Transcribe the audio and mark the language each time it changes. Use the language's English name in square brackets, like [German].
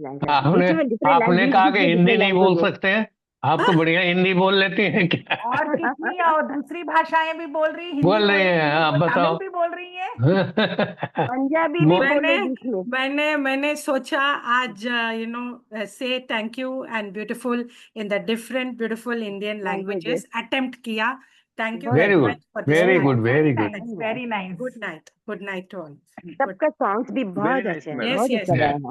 [Hindi] आपने कहा कि हिंदी नहीं बोल सकते हैं, आप तो बढ़िया हिंदी बोल लेती हैं क्या? और कितनी और दूसरी भाषाएं भी बोल रही, हिंदी बोल रही हैं, आप बताओ। तमिल भी बोल रही हैं, पंजाबी भी बोले बीच में। मैंने सोचा आज [English] say thank you and beautiful in the different beautiful Indian languages attempt [Hindi] किया. [English] Thank you Very good, much for this. very good, very good. Very nice. Good night to all. [Hindi] सबका सॉन्ग्स भी बहुत अच्छे हैं, बहुत अच्छा गाया है।